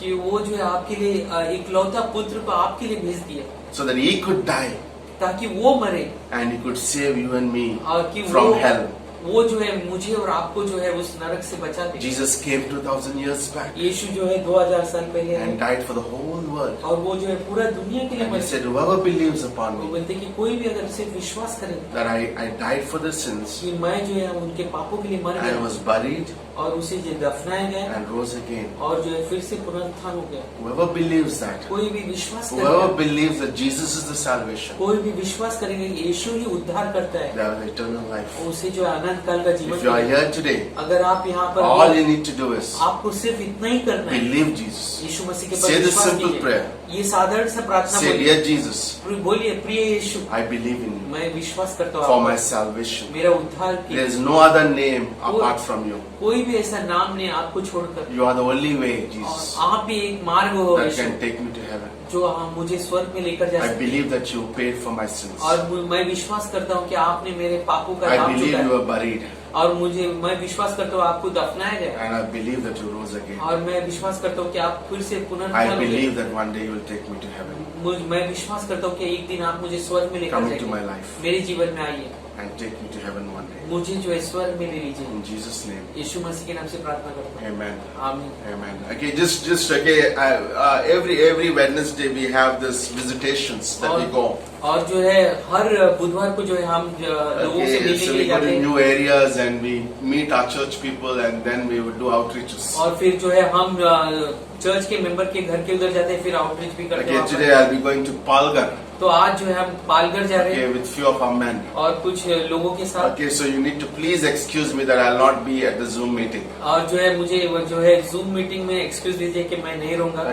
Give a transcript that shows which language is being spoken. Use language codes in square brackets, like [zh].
[hi] कि वो जो है आपके लिए इकलौता पुत्र को आपके लिए भेज दिया, [en] so that He could die [hi] ताकि वो मरे, [en] and He could save you and me [hi] और कि [en] from [hi] वो [en] hell. [hi] वो जो है मुझे और आपको जो है उस नरक से बचा दे। [en] Jesus came 2000 years back [hi] यीशु जो है 2000 साल पहले [en] and [hi] आए, [en] died for the whole world. [hi] और वो जो है पूरा दुनिया के लिए [en] And He [hi] मरे। [en] said, whoever believes upon [hi] वो [en] me, [hi] बोलते कि कोई भी अगर सिर्फ विश्वास करे [en] that I died for their sins, [hi] कि मैं जो है उनके पापों के लिए मर [en] I [hi] गया [en] was buried [hi] और उसे जो दफनाया गया [en] and rose again. [hi] और जो है फिर से पुनरुत्थान हो गया। [en] Whoever believes that, [hi] कोई भी विश्वास [en] whoever [hi] करेगा, [en] believes that Jesus is the salvation, [hi] कोई भी विश्वास करेगा कि यीशु ही उद्धार करता है, [en] they have eternal life. [hi] उसे जो है अनंत काल का जीवन [en] If you are [hi] मिलेगा। [en] here today, [hi] अगर आप यहाँ पर [en] all [hi] हो, [en] you need to do is [hi] आपको सिर्फ इतना ही करना है, [en] believe Jesus. [hi] यीशु मसीह के [en] Say [hi] पर [en] this [hi] विश्वास [en] simple [hi] कीजिए। [en] prayer. [hi] ये साधारण सा प्रार्थना [en] Say, [hi] बोलिए, [en] dear Jesus, [hi] बोलिए प्रिय यीशु, [en] I believe in you [hi] मैं विश्वास करता हूँ [en] for [hi] आप [en] my [hi] पर, [en] salvation. [hi] मेरा उद्धार [en] There [hi] किया। [en] is no other name apart from you. [hi] कोई भी ऐसा नाम नहीं आपको छोड़कर, [en] You are the only way, [hi] और [en] Jesus, [hi] आप ही एक मार्ग हो [en] that [hi] Yeshu, [en] can take me to heaven. [hi] जो मुझे स्वर्ग में लेकर जा [en] I [hi] सकते हैं। [en] believe that you paid for my sins. [hi] और मैं विश्वास करता हूँ कि आपने मेरे पापों का [en] I [hi] दाम [en] believe you [hi] चुकाया, [en] were buried [hi] और मैं विश्वास करता हूँ आपको दफनाया गया, [en] And I believe that you rose again. [hi] और मैं विश्वास करता हूँ कि आप फिर से [en] I [hi] पुनरुत्थान [en] believe [hi] हुए। [en] that one day you will take me to heaven [hi] मैं विश्वास करता हूँ कि एक दिन आप मुझे स्वर्ग में लेकर [en] Come into my [hi] जाएंगे, [en] life. [hi] मेरे जीवन में आइए, [en] and take me to heaven one day. [hi] मुझे जो है स्वर्ग में ले लीजिए। [en] In Jesus' name. [hi] यीशु मसीह के नाम से प्रार्थना करता हूँ, [en] Amen. [hi] आमीन। [en] Amen. Okay, just okay. Every Wednesday we have this visitations that we go. [hi] और जो है हर बुधवार को जो है हम लोगों से [en] Okay, [hi] मिलने [en] so [hi] के [en] we [hi] लिए [en] go [hi] जाते [en] to [hi] हैं, [en] new areas and we meet our church people and then we would do outreaches. [hi] और फिर जो है हम चर्च के मेंबर के घर के उधर जाते हैं, फिर आउटरीच भी करते हैं [en] Okay, [hi] वहाँ पर। [en] today I'll be going to Palgar. [hi] तो आज जो है हम पालघर जा रहे [en] Okay, [hi] हैं [en] with few of our men. [hi] और कुछ लोगों के साथ, [en] Okay, so you need to please excuse me that I'll not be at the Zoom meeting. [hi] और जो है मुझे जो है जूम मीटिंग में एक्सक्यूज दीजिए कि मैं नहीं रहूंगा,